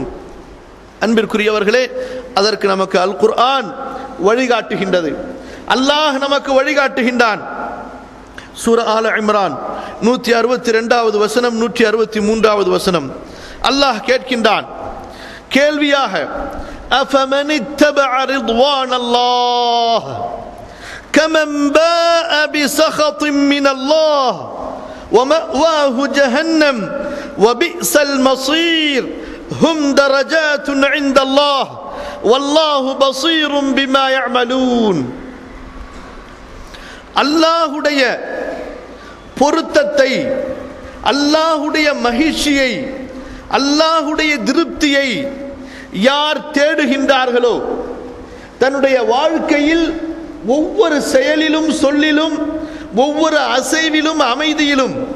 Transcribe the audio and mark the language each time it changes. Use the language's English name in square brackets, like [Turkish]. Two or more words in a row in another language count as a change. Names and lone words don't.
[Tamil] அன்பிற்குரியவர்களே, அதற்கு நமக்கு அல் குர்ஆன் வழிகாட்டுகின்றது. அல்லாஹ் நமக்கு வழிகாட்டுகின்றான். சூரா ஆல இம்ரான் 162வது வசனம், 163வது வசனம். அல்லாஹ் கேட்கின்றான், கேள்வியாக [Arabic] أفمن اتبع رضوان الله كمن باء بسخط من الله ومأواه جهنم وبئس المصير هم درجات عند الله والله بصير بما يعملون. [Tamil] அல்லாஹ்வுடைய பொருத்தத்தை, அல்லாஹ்வுடைய மகிழ்ச்சியை, அல்லாஹ்வுடைய திருப்தியை யார் தேடுகின்றார்களோ, தன்னுடைய வாழ்க்கையில் ஒவ்வொரு செயலிலும் சொல்லிலும் ஒவ்வொரு அசைவிலும் அமைதியிலும்